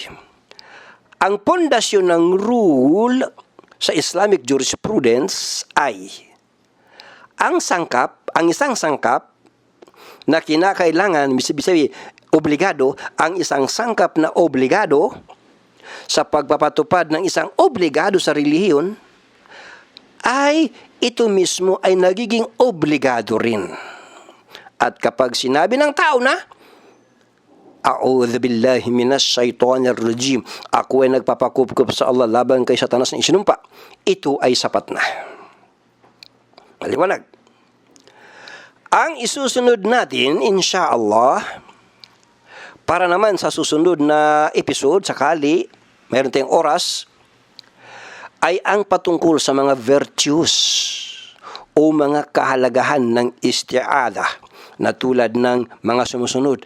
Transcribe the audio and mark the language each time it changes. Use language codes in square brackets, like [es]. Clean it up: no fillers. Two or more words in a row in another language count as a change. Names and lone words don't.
[tl] Ang pundasyon ng rule sa [en] Islamic jurisprudence [tl] ay ang isang sangkap na kinakailangan, obligado, ang isang sangkap na obligado sa pagpapatupad ng isang obligado sa relihiyon ay ito mismo ay nagiging obligado rin. At kapag sinabi ng tao na, [ar] أعوذ بالله من الشيطان الرجيم, [tl] ako ay nagpapakupkup sa Allah laban kay Satanas na isinumpa, ito ay sapat na. Maliwanag. Ang isusunod natin, insyaallah, para naman sa susunod na episode, sakali, mayroon tayong oras, ay ang patungkol sa mga virtues o mga kahalagahan ng isti'adah na tulad ng mga sumusunod.